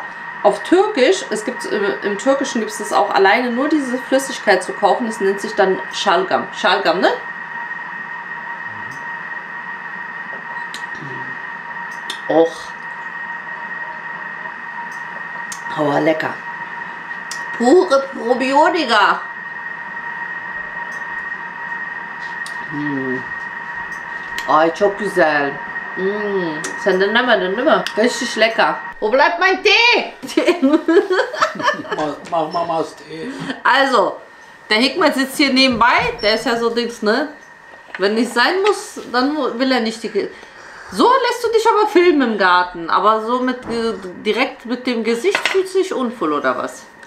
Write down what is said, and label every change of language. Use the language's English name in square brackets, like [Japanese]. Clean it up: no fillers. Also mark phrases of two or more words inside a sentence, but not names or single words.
[German] Auf Türkisch, im Türkischen gibt es das auch alleine, nur diese Flüssigkeit zu kochen. Das nennt sich dann Schalgam. Schalgam, ne? Och. Aber lecker. Pure Probiotika. [Turkish] Ay, çok güzel. Sen de demedin değil mi? [German] Richtig lecker. Wo bleibt mein Tee? Mach Mamas Tee. Also, der Hikmet sitzt hier nebenbei. Der ist ja so Dings, ne? Wenn nicht sein muss, dann will er nicht die... So lässt du dich aber filmen im Garten. Aber so direkt mit dem Gesicht fühlst du dich unwohl, oder was?